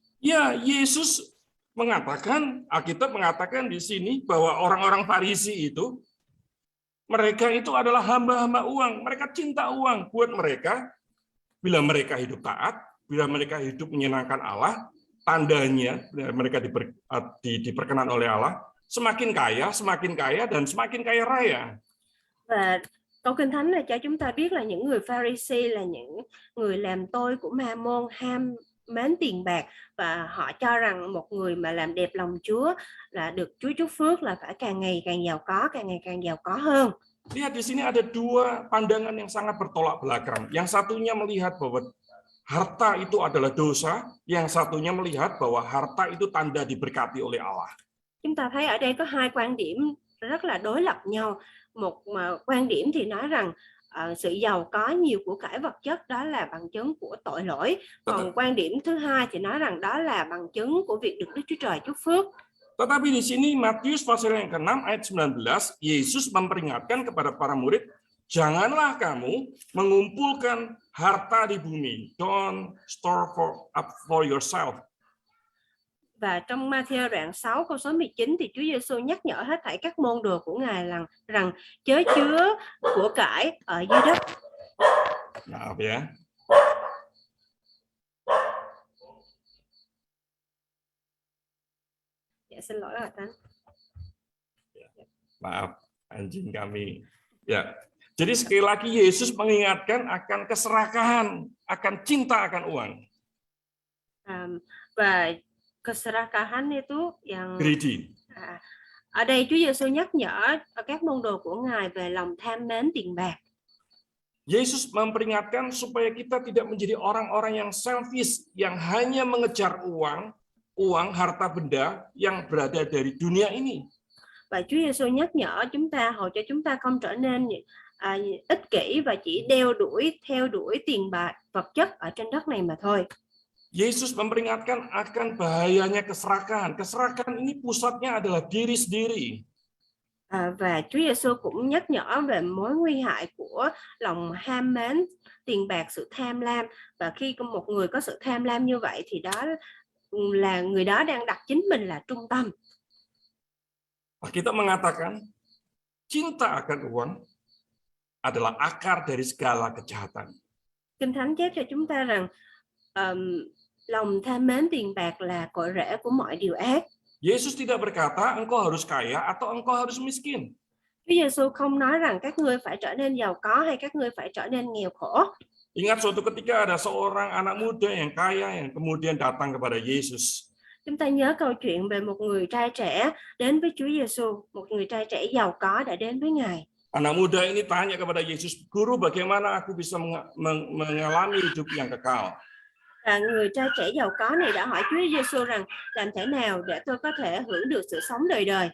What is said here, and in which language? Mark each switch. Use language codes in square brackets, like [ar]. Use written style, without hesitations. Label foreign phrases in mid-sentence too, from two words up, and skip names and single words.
[id] Ya, Yesus mengatakan, Alkitab mengatakan di sini bahwa orang-orang Farisi itu, mereka itu adalah hamba-hamba uang. Mereka cinta uang. Buat mereka, bila mereka hidup taat, bila mereka hidup menyenangkan Allah, tandanya mereka diperkenan oleh Allah, semakin kaya, dan semakin kaya raya. [vi] Và câu kinh thánh này cho chúng ta biết là những người Pharisee là những người làm tôi của Ma-môn, ham mến tiền bạc, và họ cho rằng một người mà làm đẹp lòng Chúa là được Chúa chúc phước là phải càng ngày càng giàu có, càng ngày càng giàu có hơn. [id] Lihat di sini ada dua pandangan yang sangat bertolak belakang. Yang satunya melihat bahwa harta itu adalah dosa, yang satunya melihat bahwa harta itu tanda diberkati oleh Allah. [vi] Chúng ta thấy ở đây có hai quan điểm rất là đối lập nhau. Một quan điểm thì nói rằng sự giàu có nhiều của cải vật chất đó là bằng chứng của tội lỗi. Còn quan điểm thứ hai thì nói rằng đó là bằng chứng của việc được Đức Chúa Trời chúc phước. [id] Tetapi di sini Matius pasal yang ke-6 ayat 19, Yesus memperingatkan kepada para murid, janganlah kamu mengumpulkan harta di bumi. [en] Don't store up for yourself. [vi] Và trong Matthew đoạn 6 câu số 19 thì Chúa Giêsu nhắc nhở hết thảy các môn đồ của Ngài rằng chớ chứa của cải ở dưới đất. [id] Maaf ya. Ya, [vi] xin lỗi Hòa Thánh. [id] Maaf, anjing kami. Ya. Jadi sekali lagi Yesus mengingatkan akan keserakahan, akan cinta akan uang. Và keserakahan itu yang greedy. [vi] Ở đây Chúa Giêsu nhắc nhở các môn đồ của Ngài về lòng tham mến tiền bạc. [id] Yesus memperingatkan supaya kita tidak menjadi orang-orang yang selfish, yang hanya mengejar uang, harta benda yang berada dari dunia ini. [vi] Và Chúa Giêsu nhắc nhở chúng ta hầu cho chúng ta không trở nên ích kỷ và chỉ theo đuổi tiền bạc vật chất ở trên đất này mà thôi. [id] Yesus memperingatkan akan bahayanya keserakahan. Keserakahan ini pusatnya adalah diri sendiri. [vi] Và Chúa Giêsu cũng nhắc nhở về mối nguy hại của lòng ham mến tiền bạc, sự tham lam. Và khi một người có sự tham lam như vậy thì đó là người đó đang đặt chính mình là trung tâm. [id] Kita mengatakan cinta akan uang adalah akar dari segala kejahatan. [vi] Kinh Thánh chép cho chúng ta rằng lòng tham mến tiền bạc là cội rễ của mọi điều ác. [id] Yesus tidak berkata engkau harus kaya atau engkau harus miskin. [vi] Chúa Giêsu không nói rằng các ngươi phải trở nên giàu có hay các ngươi phải trở nên nghèo khổ. [id] Ingat suatu ketika ada seorang anak muda yang kaya yang kemudian datang kepada Yesus. [vi] Chúng ta nhớ câu chuyện về một người trai trẻ đến với Chúa Giêsu, một người trai trẻ giàu có đã đến với Ngài. [id] Anak muda ini tanya kepada Yesus, "Guru, bagaimana aku bisa mengalami hidup yang kekal?" [vi] Và người trai trẻ giàu có này đã hỏi Chúa Giêsu rằng làm thế nào để tôi có thể hưởng được sự sống đời đời.